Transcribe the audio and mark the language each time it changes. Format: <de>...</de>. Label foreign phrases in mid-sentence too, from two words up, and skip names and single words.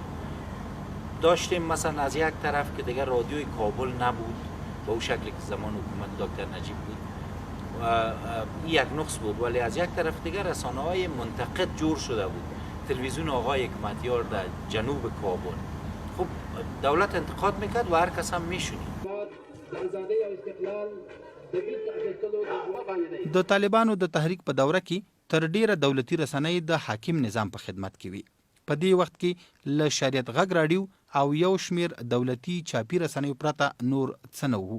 <fa>داشتیم مثلا از یک طرف که دیگر رادیوی کابل نبود به او شکلی که زمان حکومت دکتر نجیب بود و یک نقص بود، ولی از یک طرف دیگر رسانه‌های منتقد جور شده بود. تلویزیون آقای حکمتیار در جنوب کابل، خب دولت انتقاد میکرد و هر کس هم میشونید.</fa> <ps>د طالبانو د تحریک په دوره کې تر ډیره دولتي رسنۍ د حاکم نظام په خدمت کې وي. په دې وخت کې له شریعت غږ راډیو او یو شمیر دولتي چاپی رسنیو پرته نور څه نه وو.</ps>